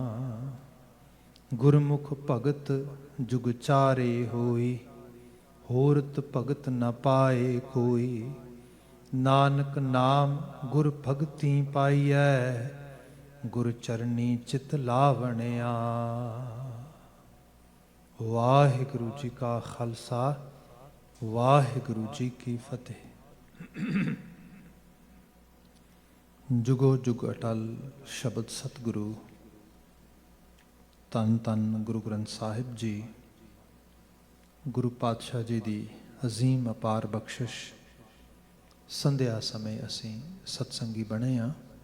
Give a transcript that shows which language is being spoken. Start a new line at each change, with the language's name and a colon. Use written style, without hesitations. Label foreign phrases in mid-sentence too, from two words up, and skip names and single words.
Punjabi: ਗੁਰਮੁਖਿ ਭਗਤਿ ਜੁਗ ਚਾਰੇ ਹੋਈ ਹੋਰਤੁ ਭਗਤਿ ਨ ਪਾਏ ਕੋਈ। ਨਾਨਕ ਨਾਮੁ ਗੁਰ ਭਗਤੀ ਪਾਈਐ ਗੁਰ ਚਰਣੀ ਚਿਤੁ ਲਾਵਣਿਆ। ਵਾਹਿਗੁਰੂ ਜੀ ਕਾ ਖਾਲਸਾ ਵਾਹਿਗੁਰੂ ਜੀ ਕੀ ਫਤਿਹ। ਜੁਗੋ ਜੁਗ ਅਟਲ ਸ਼ਬਦ ਸਤਿਗੁਰੂ ਧੰਨ ਧੰਨ ਗੁਰੂ ਗ੍ਰੰਥ ਸਾਹਿਬ ਜੀ। ਗੁਰੂ ਪਾਤਸ਼ਾਹ ਜੀ ਦੀ ਅਜ਼ੀਮ ਅਪਾਰ ਬਖਸ਼ਿਸ਼ ਸੰਧਿਆ ਸਮੇਂ ਅਸੀਂ ਸਤਸੰਗੀ ਬਣੇ ਹਾਂ।